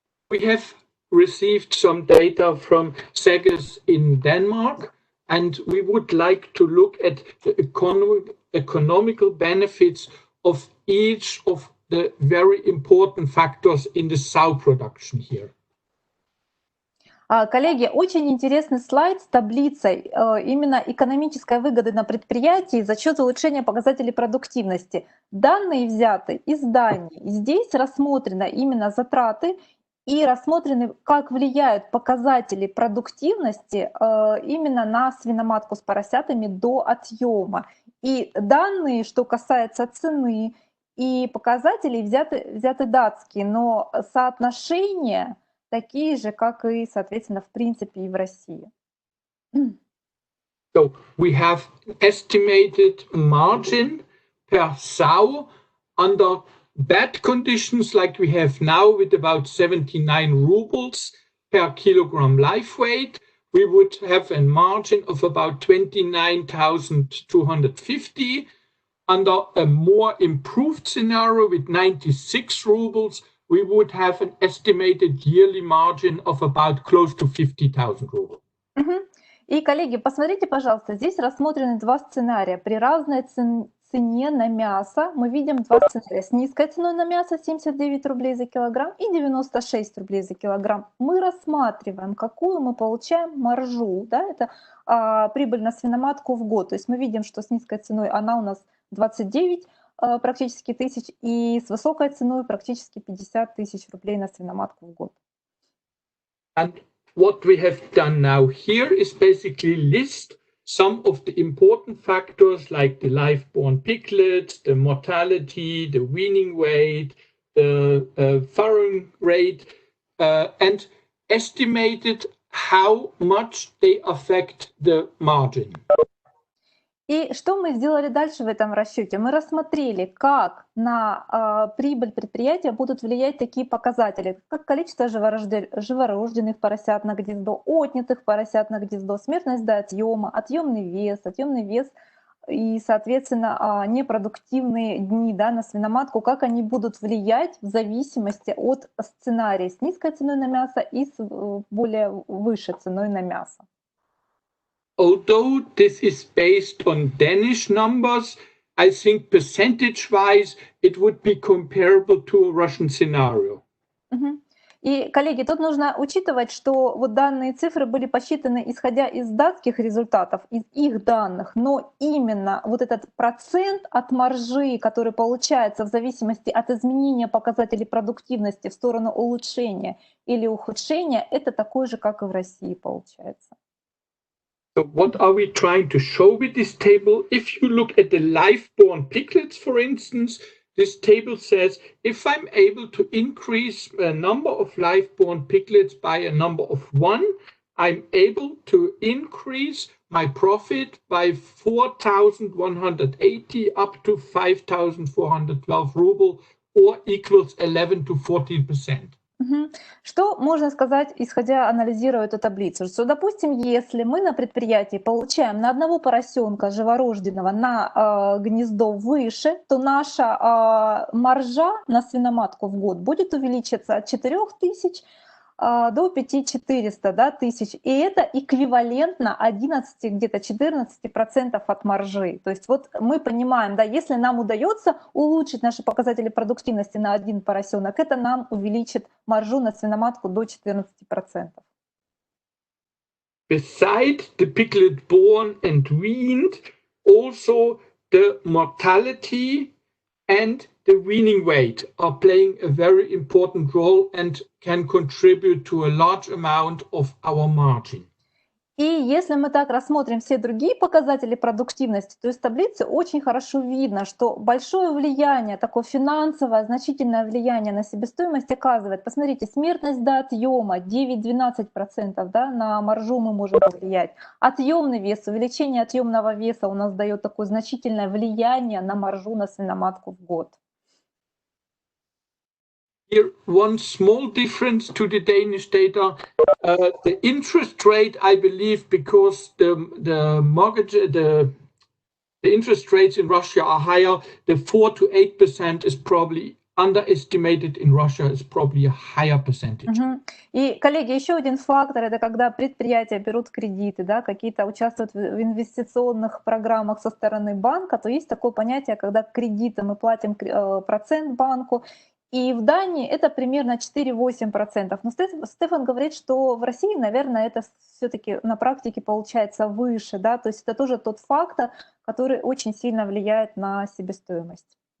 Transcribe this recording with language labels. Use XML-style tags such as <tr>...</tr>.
<en>We have received some data from Seggers in Denmark, and we would like to look at the economical benefits of each of the very important factors in the sow production here.</en> <ru>Коллеги, очень интересный слайд с таблицей именно экономической выгоды на предприятии за счет улучшения показателей продуктивности. Данные взяты из Дании. Здесь рассмотрены именно затраты и рассмотрены, как влияют показатели продуктивности именно на свиноматку с поросятами до отъема. И данные, что касается цены и показателей, взяты датские, но соотношения такие же, как и, соответственно, в принципе и в России.</ru> <en>So we have estimated margin per sow under bad conditions like we have now with about 79 rubles per kilogram live weight. We would have a margin of about 29,250. Under a more improved scenario with 96 rubles, we would have an estimated yearly margin of about close to 50,000 rubles.</en> <ru>И, коллеги, посмотрите, пожалуйста, здесь рассмотрены два сценария. При разной цене на мясо мы видим два сценария. С низкой ценой на мясо 79 рублей за килограмм и 96 рублей за килограмм. Мы рассматриваем, какую мы получаем маржу, да, это прибыль на свиноматку в год. То есть мы видим, что с низкой ценой она у нас 29 практически тысяч, и с высокой ценой практически 50 тысяч рублей на свиноматку в год.</ru> <en>And what we have done now here is basically list some of the important factors like the live-born piglets, the mortality, the weaning weight, the farrowing rate, and estimated how much they affect the margin.</en> <ru>И что мы сделали дальше в этом расчете? Мы рассмотрели, как на прибыль предприятия будут влиять такие показатели, как количество живорожденных поросят на гнездо, отнятых поросят на гнездо, смертность до отъема, отъемный вес и, соответственно, непродуктивные дни, да, на свиноматку, как они будут влиять в зависимости от сценария с низкой ценой на мясо и с более выше ценой на мясо.</ru> <en>Although this is based on Danish numbers, I think percentage-wise it would be comparable to a Russian scenario.</en> <ru>И, коллеги, тут нужно учитывать, что вот данные цифры были посчитаны исходя из датских результатов, из их данных, но именно вот этот процент от маржи, который получается в зависимости от изменения показателей продуктивности в сторону улучшения или ухудшения, это такой же, как и в России получается.</ru> <en>So what are we trying to show with this table? If you look at the live-born piglets, for instance, this table says if I'm able to increase the number of live-born piglets by a number of 1, I'm able to increase my profit by 4,180 up to 5,412 ruble, or equals 11 to 14%.</en> <ru>Что можно сказать, исходя, анализируя эту таблицу? Что, допустим, если мы на предприятии получаем на одного поросенка живорожденного на гнездо выше, то наша маржа на свиноматку в год будет увеличиться от 4000 до 5400 тысяч. И это эквивалентно 11, где-то 14% от маржи. То есть вот мы понимаем, да, если нам удается улучшить наши показатели продуктивности на один поросенок, это нам увеличит маржу на свиноматку до 14%.</ru> <en>Besides the piglet born and weaned, also the mortality and the weaning weight are playing a very important role and can contribute to a large amount of our margin.</en> <ru>И если мы так рассмотрим все другие показатели продуктивности, то из таблицы очень хорошо видно, что большое влияние, такое финансовое, значительное влияние на себестоимость оказывает. Посмотрите, смертность до отъема 9-12%, да, на маржу мы можем повлиять. Отъемный вес, увеличение отъемного веса у нас дает такое значительное влияние на маржу на свиноматку в год.</ru> <en>Here, one small difference to the Danish data, the interest rate, I believe, because the mortgage, the interest rates in Russia are higher, the 4 to 8% is probably underestimated in Russia, is probably a higher percentage.</en> <ru>И, коллеги, еще один фактор — это когда предприятия берут кредиты, да, какие-то участвуют в инвестиционных программах со стороны банка, то есть такое понятие, когда кредиты мы платим процент банку, и в Дании это примерно 4-8%. Но Стефан говорит, что в России, наверное, это все-таки на практике получается выше, да, то есть это тоже тот фактор, который очень сильно влияет на себестоимость.</ru>